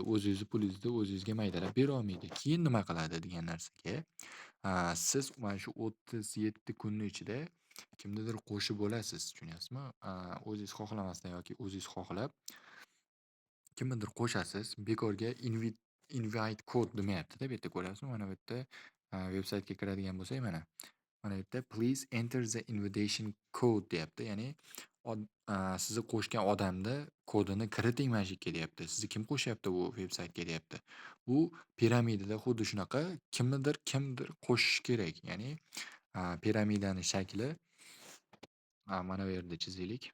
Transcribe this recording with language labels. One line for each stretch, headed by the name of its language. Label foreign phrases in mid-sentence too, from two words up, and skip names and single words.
Uzbek: O'zingizni pulingizni o'zingizga maydalab bera olmaydi. Keyin nima qiladi degan narsaga, siz mana shu 37 kunni ichida kimnidir qo'shib olasiz, tushunyapsizmi? O'zingiz xohlamasdan yoki o'zingiz xohlab kimnidir qo'shasiz. Bekorga
English: invite code
Uzbek: demayapti-da, bu yerda ko'ryapsizmi? Mana bu yerda veb-saytga kiradigan bo'lsak mana. Mana bu yerda
English: please enter the invitation code
Uzbek: deyapti. Ya'ni sizni qo'shgan odamni kodini kiriting mana shu yerga deyapti. Sizni kim qo'shyapti bu veb-saytga deyapti. Bu piramidada xuddi shunaqa kimdir qo'shish kerak. Ya'ni piramidani shakli mana bu yerda chizaylik.